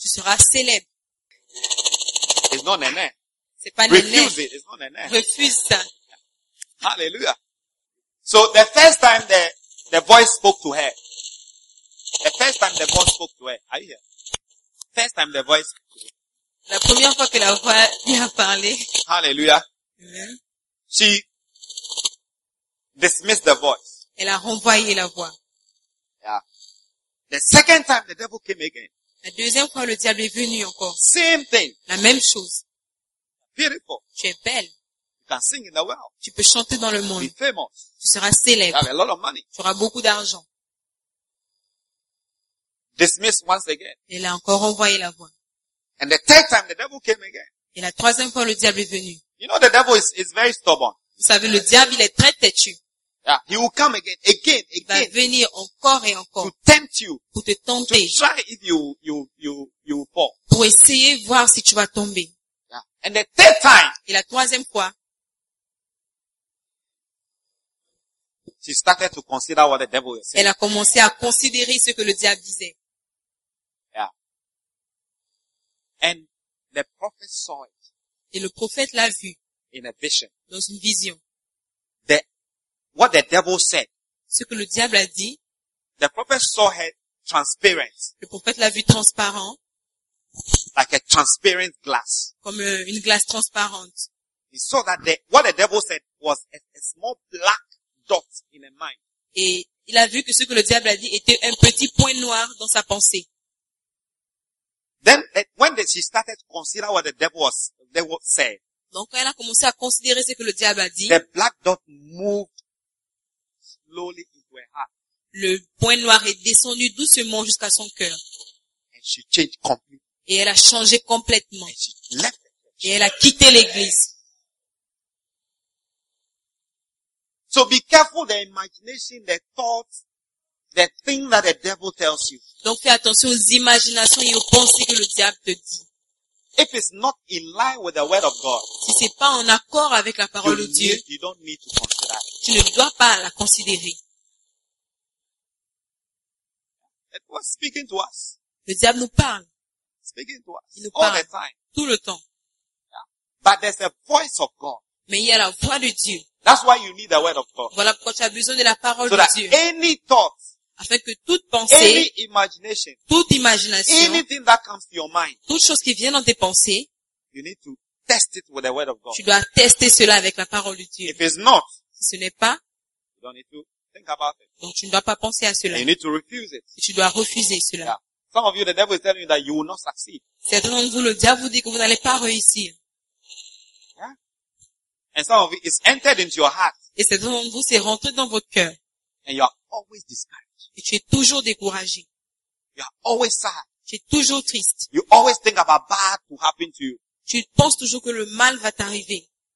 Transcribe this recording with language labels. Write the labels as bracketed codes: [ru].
[fr] Tu seras célèbre. [en] It's not nene. [fr] C'est pas refuse nene. [en] It. It's not nene. [fr] Refuse ça. Hallelujah. [en] So the first time the voice spoke to her, are you here? First time the voice spoke. [fr] La première fois que la voix lui a parlé. Hallelujah. Mm-hmm. [en] She dismissed the voice. [fr] Elle a renvoyé la voix. [en] Yeah. The second time the devil came again. [fr] La deuxième fois le diable est venu encore. [en] Same thing. [fr] La même chose. [en] Beautiful. [fr] Tu es belle. [en] You can sing in the world. [fr] Tu peux chanter dans le monde. [en] Be famous. [fr] Tu seras célèbre. [en] You have a lot of money. [fr] Tu auras beaucoup d'argent. [en] Dismissed once again. [fr] Il a encore envoyé la voix. [en] And the third time the devil came again. [fr] Et la troisième fois le diable est venu. [en] You know the devil is very stubborn. [fr] Vous savez le diable il est très têtu. [en] Yeah, he will come again. [fr] Il va venir encore et encore. [en] To tempt you. [fr] Pour te tenter. [en] To try if you fall. [fr] Pour essayer voir si tu vas tomber. [en] Yeah. And the third time. [fr] Et la troisième fois. [en] She started to consider what the devil was saying. [fr] Elle a commencé à considérer ce que le diable disait. [en] Yeah. And the prophet saw it. [fr] Et le prophète l'a vu. [en] In a vision. [fr] Dans une vision. [en] What the devil said. [fr] Ce que le diable a dit. [en] The prophet saw her transparent. [fr] Le prophète l'a vu transparent. [en] Like a transparent glass. [fr] Comme une glace transparente. [en] He saw that what the devil said was a small black dot in her mind. [fr] Et il a vu que ce que le diable a dit était un petit point noir dans sa pensée. [en] Then when she started to consider what the devil said. [fr] Donc elle a commencé à considérer ce que le diable a dit. [en] The black dot moved. Slowly into her heart. [fr] Le point noir est descendu doucement jusqu'à son cœur. [en] And she changed completely. [fr] Et elle a changé complètement. [en] And she left the church. [fr] Et elle a quitté l'église. [en] So be careful the imagination, the thoughts, the thing that the devil tells you. [fr] Donc fais attention aux imaginations et aux pensées que le diable te dit. [en] If it's not in line with the word of God, [fr] si c'est pas en accord avec la parole de Dieu, [en] you don't need to consider it. [fr] Tu ne dois pas la considérer. [en] It was speaking to us. [fr] Le diable nous parle. [en] Speaking to us. [fr] Il nous parle. [en] All the time. [fr] Tout le temps. [en] Yeah. But there's a voice of God. [fr] Mais il y a la voix de Dieu. [en] That's why you need the word of God. [fr] Voilà pourquoi tu as besoin de la parole [en] so [fr] de Dieu. [en] Any thought, [fr] afin que toute pensée, [en] any imagination, [fr] toute imagination, [en] anything that comes to your mind, [fr] toute chose qui vient dans tes pensées, [en] you need to test it with the word of God. [fr] Tu dois tester cela avec la parole de Dieu. [en] If it's not, [fr] si ce n'est pas, [en] you don't need to think about it. [fr] Donc tu ne dois pas penser à cela. [en] You need to refuse it. [fr] Tu dois refuser cela. Yeah. [en] Some of you, the devil is telling you that you will not succeed. [fr] Certains d'entre vous, le diable vous dit que vous n'allez pas réussir. [en] And some of it is entered into your heart. [fr] Et c'est dans vous, c'est rentré dans votre cœur. [en] And you are always discouraged. [fr] Et tu es toujours découragé. [en] You are always sad. [fr] Tu es toujours triste. [en] You always think about bad to happen to you. [fr] Tu penses toujours que le mal va t'arriver.